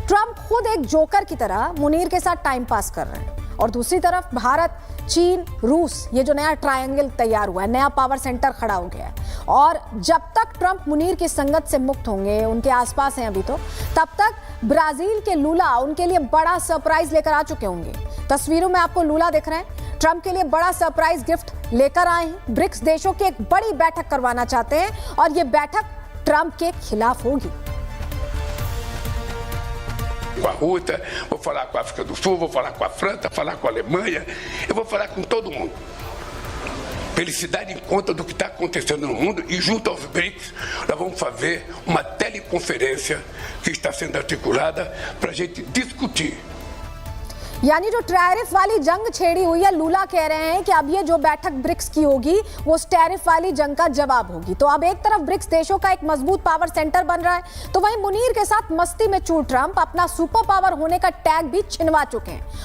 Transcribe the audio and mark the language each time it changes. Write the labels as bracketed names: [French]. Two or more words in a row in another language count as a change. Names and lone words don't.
[Hindi] ट्रंप खुद एक जोकर की तरह मुनीर के साथ [English] time pass [Hindi] कर रहे हैं, और दूसरी तरफ भारत, चीन, रूस, ये जो नया ट्रायंगल तैयार हुआ है, नया [English] power centre [Hindi] खड़ा हो गया है, और जब तक ट्रंप मुनीर की संगत से मुक्त होंगे, उनके आसपास हैं अभी तो, तब तक ब्राजील के लूला उनके लिए बड़ा सरप्राइज लेकर आ चुके होंगे। तस्वीरों में आपको लूला दिख रहे हैं, ट्रंप के लिए बड़ा [English] surprise gift [Hindi] लेकर आए हैं। ब्रिक्स देशों की एक बड़ी बैठक करवाना चाहते हैं, और ये बैठक ट्रंप के खिलाफ होगी। [Portuguese] Com a Rússia, vou falar com a África do Sul, vou falar com a França, falar com a Alemanha, eu vou falar com todo mundo. Para eles se darem conta do que está acontecendo no mundo, e junto aos BRICS nós vamos fazer uma teleconferência que está sendo articulada para a gente discutir. [Hindi] यानी जो टैरिफ वाली जंग छेड़ी हुई है, लूला कह रहे हैं कि अब ये जो बैठक ब्रिक्स की होगी वो उस टैरिफ वाली जंग का जवाब होगी। तो अब एक तरफ ब्रिक्स देशों का एक मजबूत [English] power centre [Hindi] बन रहा है, तो वहीं मुनीर के साथ मस्ती में चूर ट्रंप अपना [English] super power [Hindi] होने का टैग भी छिनवा चुके हैं।